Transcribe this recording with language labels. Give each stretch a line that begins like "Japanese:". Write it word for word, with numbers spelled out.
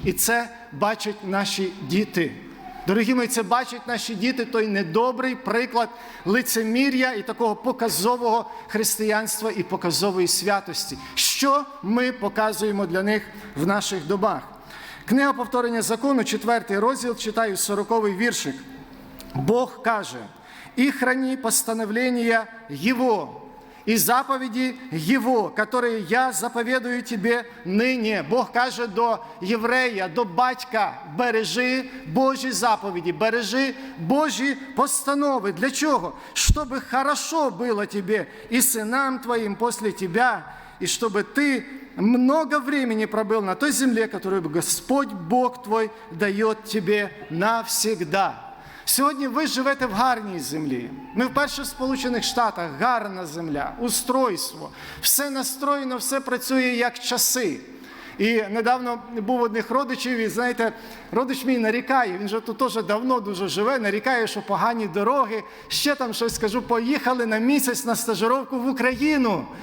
Ukrainian: І це бачать наші діти. Дорогі мої, це бачать наші діти, той недобрий приклад лицемір'я і такого показового християнства і показової святості. Що ми показуємо для них в наших домах? Книга «Повторення закону», четвертий розділ, читаю сороковий віршик. Бог каже:
Russian: «И храни постановления Его, и заповеди Его, которые я заповедую тебе ныне».
Ukrainian: Бог каже до єврея, до батька: бережи Божі заповіді, бережи Божі постанови. Для чого?
Russian: «Чтобы хорошо было тебе и сынам твоим после тебя, и чтобы ты много времени пробыл на той земле, которую Господь Бог твой дает тебе навсегда».
Ukrainian: Сьогодні ви живете в гарній землі. Ми вперше в Сполучених Штатах. Гарна земля, устройство. Все настроєно, все працює як часи. І недавно був одних родичів, і, знаєте, родич мій нарікає, він же тут теж давно дуже живе, нарікає, що погані дороги, ще там щось, кажу, поїхали на місяць на стажировку в Україну.